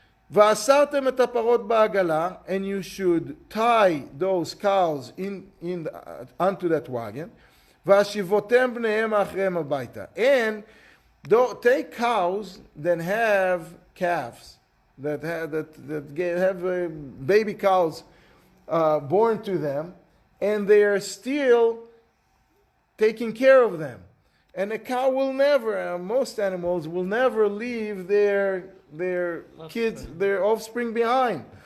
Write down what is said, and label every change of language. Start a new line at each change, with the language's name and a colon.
Hebrew: ואסרתם את הפרות בעגלה,
English: and you should tie those cows onto that wagon.
Hebrew: והשיבותם בניהם אחריהם הביתה.
English: And take cows that have calves, that have baby cows born to them, and they are still taking care of them. And a cow will never, most animals will never leave their kids, their offspring behind.